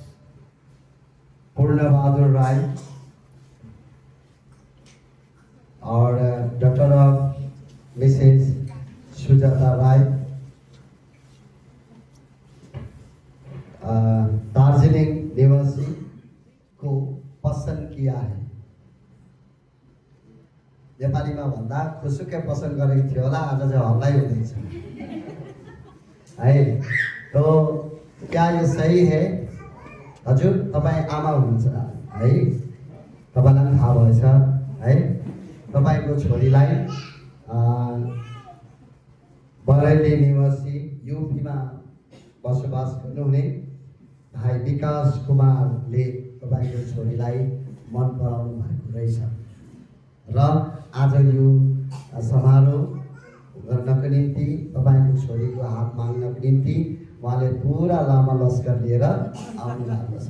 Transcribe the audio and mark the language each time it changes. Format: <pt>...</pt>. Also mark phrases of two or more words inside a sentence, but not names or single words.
<hi>पूर्ण बहादुर राय और</hi> <en>doctor of Mrs</en> <hi>सुजाता राय दार्जिलिंग निवासी को पसंद किया है।</hi> <ne>नेपालीमा भन्दा खुसुक्कै पसन्द गरेको थियो होला, आज चाहिँ हल्लै हुँदैछ है।</ne> <hi>तो क्या ये सही है?</hi> <ne>हजुर तपाईँ आमा हुनुहुन्छ है, तपाईँलाई पनि थाहा भएछ है। तपाईँको छोरीलाई बरेली निवासी यूपीमा बसोबास गर्नुहुने भाइ विकास कुमारले तपाईँको छोरीलाई मन पराउनु भएको रहेछ र आज यो समारोह गर्नको निम्ति तपाईँको छोरीको हात माग्नको निम्ति उहाँले पुरा लामा लस्कर लिएर आउनु भएको छ।</ne>